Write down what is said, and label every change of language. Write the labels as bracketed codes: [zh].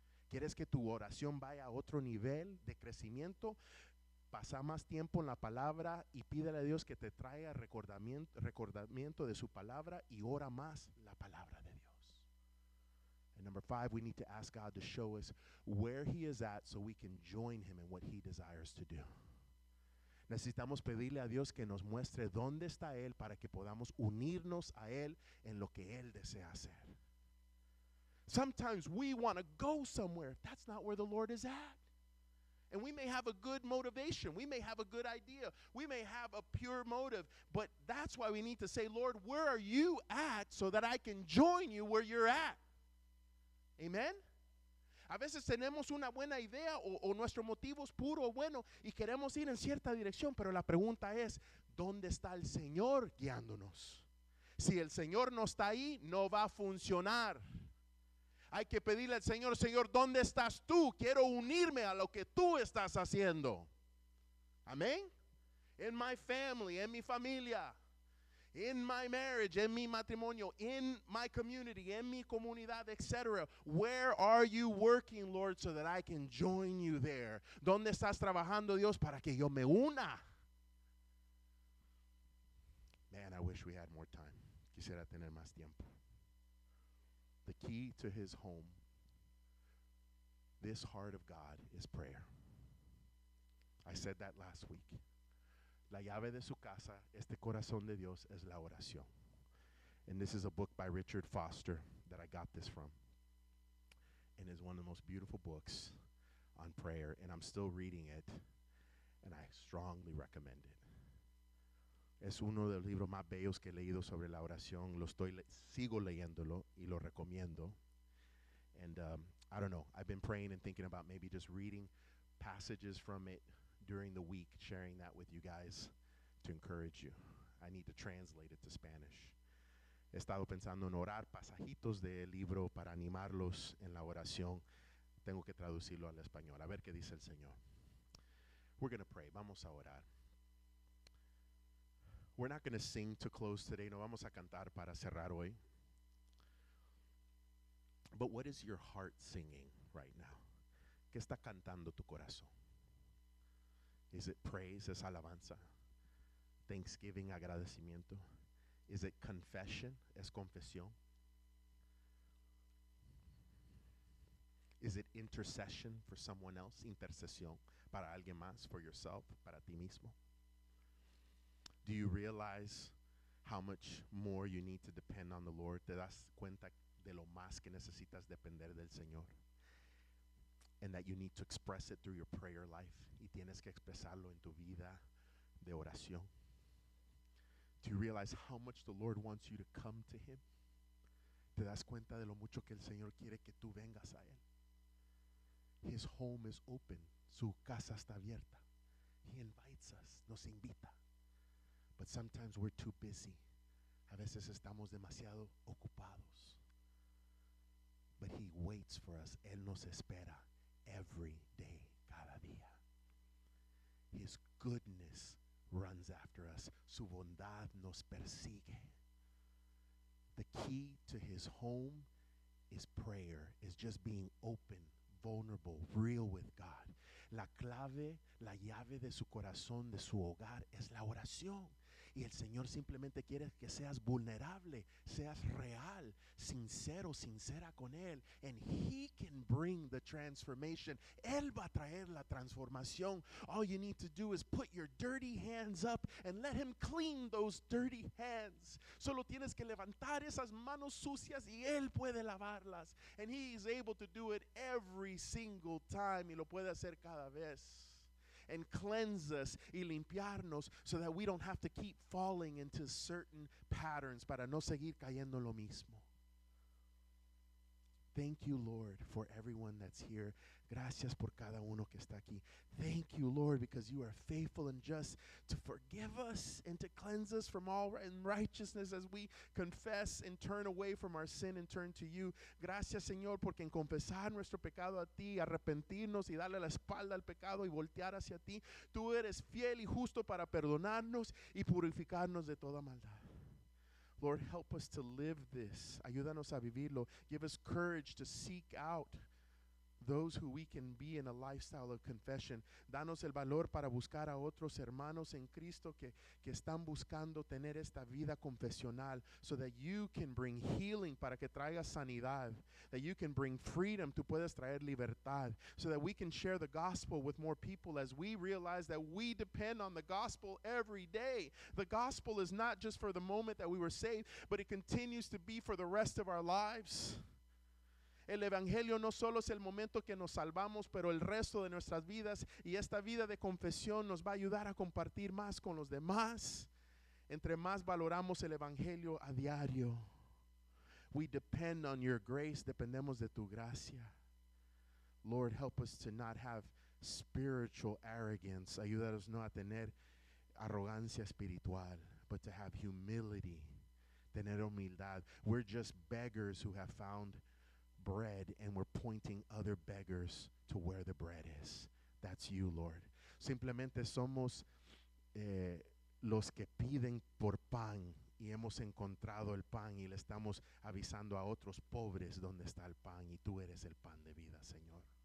[es] ¿Quieres que tu oración vaya a otro nivel de crecimiento? Pasa más tiempo en la palabra y pídele a Dios que te traiga recordamiento de su palabra y ora más la palabra de Dios. [en] And number 5, we need to ask God to show us where He is at so we can join Him in what He desires to do. [es] Necesitamos pedirle a Dios que nos muestre dónde está Él para que podamos unirnos a Él en lo que Él desea hacer. [en] Sometimes we want to go somewhere. That's not where the Lord is at. And we may have a good motivation. We may have a good idea. We may have a pure motive. But that's why we need to say, Lord, where are you at so that I can join you where you're at? Amen? [es] A veces tenemos una buena idea o nuestro motivo es puro o bueno y queremos ir en cierta dirección, pero la pregunta es, ¿dónde está el Señor guiándonos? Si el Señor no está ahí, no va a funcionar. Hay que pedirle al Señor, Señor, ¿dónde estás tú? Quiero unirme a lo que tú estás haciendo. Amén. En [en] my family, [es] en mi familia, [en] in my marriage, [es] en mi matrimonio, [en] in my community, [es] en mi comunidad, etc. [en] Where are you working, Lord, so that I can join you there? [es] ¿Dónde estás trabajando, Dios, para que yo me una? [en] Man, I wish we had more time. [es] Quisiera tener más tiempo. [en] The key to His home, this heart of God, is prayer. I said that last week. [es] La llave de su casa, este corazón de Dios, es la oración. [en] And this is a book by Richard Foster that I got this from. And it's one of the most beautiful books on prayer. And I'm still reading it. And I strongly recommend it. [es] Es uno de los libros más bellos que he leído sobre la oración. Sigo leyéndolo y lo recomiendo. [en] And I don't know, I've been praying and thinking about maybe just reading passages from it during the week, sharing that with you guys to encourage you. I need to translate it to Spanish. [es] He estado pensando en orar pasajitos del libro para animarlos en la oración. Tengo que traducirlo al español. A ver qué dice el Señor. [en] We're going to pray. [es] Vamos a orar. [en] We're not going to sing to close today. [es] No vamos a cantar para cerrar hoy. [en] But what is your heart singing right now? [es] ¿Qué está cantando tu corazón? [en] Is it praise? [es] ¿Es alabanza? [en] Thanksgiving, [es] agradecimiento? [en] Is it confession? [es] ¿Es confesión? [en] Is it intercession for someone else? [es] Intercesión para alguien más, [en] for yourself, [es] para ti mismo? [en] Do you realize how much more you need to depend on the Lord? [es] ¿Te das cuenta de lo más que necesitas depender del Señor? [en] And that you need to express it through your prayer life. [es] Y tienes que expresarlo en tu vida de oración. [en] Do you realize how much the Lord wants you to come to Him? [es] ¿Te das cuenta de lo mucho que el Señor quiere que tú vengas a Él? [en] His home is open. [es] Su casa está abierta. [en] He invites us, [es] nos invita. [en] But sometimes we're too busy. [es] A veces estamos demasiado ocupados. [en] But He waits for us. [es] Él nos espera [en] every day, [es] cada día. [en] His goodness runs after us. [es] Su bondad nos persigue. [en] The key to His home is prayer, is just being open, vulnerable, real with God. [es] La clave, la llave de su corazón, de su hogar, es la oración. Y el Señor simplemente quiere que seas vulnerable, seas real, sincero, sincera con Él. [en] And He can bring the transformation. [es] Él va a traer la transformación. [en] All you need to do is put your dirty hands up and let Him clean those dirty hands. [es] Solo tienes que levantar esas manos sucias y Él puede lavarlas. [en] And He is able to do it every single time. [es] Y lo puede hacer cada vez. [en] And cleanse us [es] y limpiarnos [en] so that we don't have to keep falling into certain patterns [es] para no seguir cayendo en lo mismo. [en] Thank you, Lord, for everyone that's here. [es] Gracias por cada uno que está aquí. [en] Thank you, Lord, because you are faithful and just to forgive us and to cleanse us from all unrighteousness as we confess and turn away from our sin and turn to you. [es] Gracias, Señor, porque en confesar nuestro pecado a ti, arrepentirnos y darle la espalda al pecado y voltear hacia ti, tú eres fiel y justo para perdonarnos y purificarnos de toda maldad. [en] Lord, help us to live this. [es] Ayúdanos a vivirlo. [en] Give us courage to seek out those who we can be in a lifestyle of confession. [es] Danos el valor para buscar a otros hermanos en Cristo que están buscando tener esta vida confesional, [en] so that you can bring healing, [es] para que traigas sanidad, [en] that you can bring freedom, [es] tú puedes traer libertad, [en] so that we can share the gospel with more people as we realize that we depend on the gospel every day. The gospel is not just for the moment that we were saved, but it continues to be for the rest of our lives. [es] El evangelio no solo es el momento que nos salvamos, pero el resto de nuestras vidas, y esta vida de confesión nos va a ayudar a compartir más con los demás. Entre más valoramos el evangelio a diario. [en] We depend on your grace, [es] dependemos de tu gracia. [en] Lord, help us to not have spiritual arrogance. [es] Ayúdanos no a tener arrogancia espiritual, [en] but to have humility, [es] tener humildad. [en] We're just beggars who have found bread, and we're pointing other beggars to where the bread is. That's you, Lord. [es] Simplemente somos los que piden por pan, y hemos encontrado el pan y le estamos avisando a otros pobres dónde está el pan, y tú eres el pan de vida, Señor.